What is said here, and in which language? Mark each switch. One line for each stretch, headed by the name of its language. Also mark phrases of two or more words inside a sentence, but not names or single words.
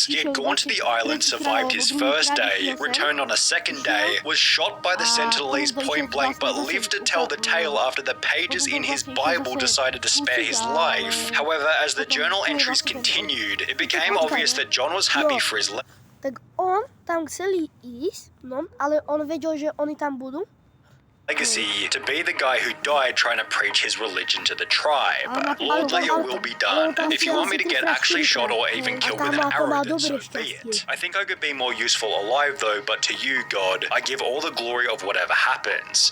English: He had gone to the island, survived his first day, returned on a second day, was shot by the Sentinelese point blank, but lived to tell the tale after the pages in his Bible decided to spare his life. However, as the journal entries continued, it became obvious that John was happy for his
Slovak: Tak on tam chceli ísť, no, ale on vedel, že oni tam budú.
English: legacy to be the guy who died trying to preach his religion to the tribe. Lord, let your will be done. If you want me to get actually shot or even killed with an arrow, then so be it. I think I could be more useful alive though, but to you, God, I give all the glory of whatever happens.